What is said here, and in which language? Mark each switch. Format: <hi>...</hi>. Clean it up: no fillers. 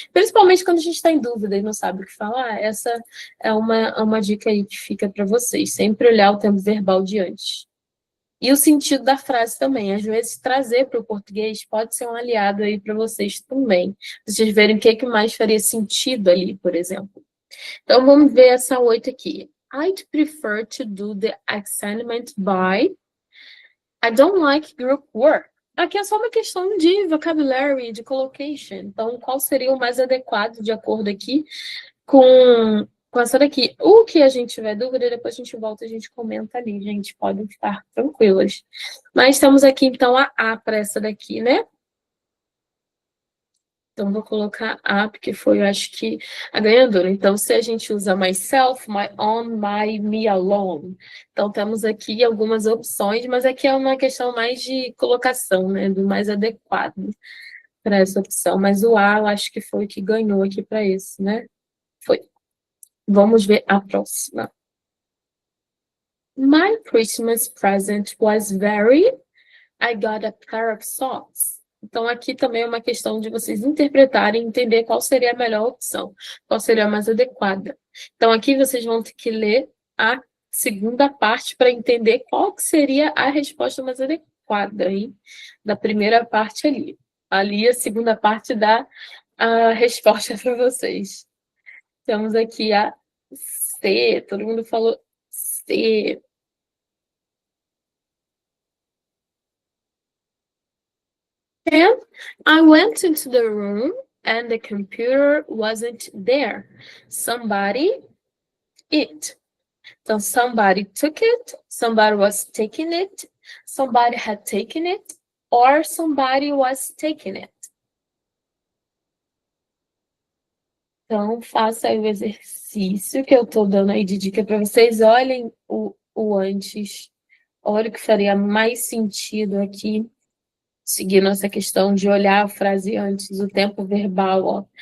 <pt>Principalmente quando a gente está em dúvida e não sabe o que falar, essa é uma dica aí que fica para vocês. Sempre olhar o tempo verbal de antes. E o sentido da frase também. Às vezes, trazer para o português pode ser um aliado aí para vocês também. Vocês verem o que mais faria sentido ali, por exemplo. Então, vamos ver essa 8 aqui.</pt> <en>I'd prefer to do the assignment by. I don't like group work.</en> <pt>Aqui é só uma questão de vocabulary, de collocation. Então, qual seria o mais adequado de acordo aqui com essa daqui? O que a gente tiver dúvida, depois a gente volta e a gente comenta ali, gente. Podem ficar tranquilas. Mas temos aqui, então, a A para essa daqui, né? Então, vou colocar A, porque foi, eu acho que, a ganhadora. Então, se a gente usa</pt> <en>myself, my own, my, me alone.</en> <pt>Então, temos aqui algumas opções, mas aqui é uma questão mais de colocação, né? Do mais adequado para essa opção. Mas o A, eu acho que foi o que ganhou aqui para esse, né? Foi. Vamos ver a próxima.</pt> <en>My Christmas present was very... I got a pair of socks.</en> <pt>Então, aqui também é uma questão de vocês interpretarem e entender qual seria a melhor opção, qual seria a mais adequada. Então, aqui vocês vão ter que ler a segunda parte para entender qual que seria a resposta mais adequada, hein? Da primeira parte ali. Ali, a segunda parte dá a resposta para vocês. Temos aqui a C, todo mundo falou C.</pt> <en>And I went into the room and the computer wasn't there. Somebody, it. So somebody took it, somebody was taking it, somebody had taken it, or somebody was taking it.</en> <pt>Então, faça aí o exercício que eu estou dando aí de dica para vocês. Olhem o antes. Olha o que faria mais sentido aqui. Seguindo essa questão de olhar a frase antes, o tempo verbal, ó.</pt>